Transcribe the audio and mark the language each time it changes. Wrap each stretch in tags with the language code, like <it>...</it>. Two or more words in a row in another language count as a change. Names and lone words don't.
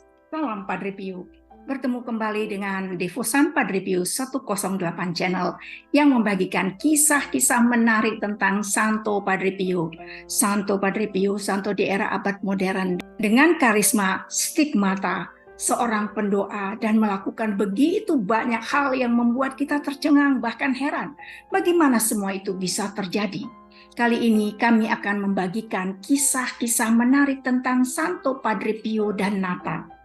<id>Salam Padre Pio. Bertemu kembali dengan Devosan Padre Pio 108 Channel yang membagikan kisah-kisah menarik tentang Santo Padre Pio. Santo Padre Pio, santo di era abad modern dengan karisma stigmata, seorang pendoa dan melakukan begitu banyak hal yang membuat kita tercengang bahkan heran. Bagaimana semua itu bisa terjadi? Kali ini kami akan membagikan kisah-kisah menarik tentang Santo Padre Pio dan Natal.</id>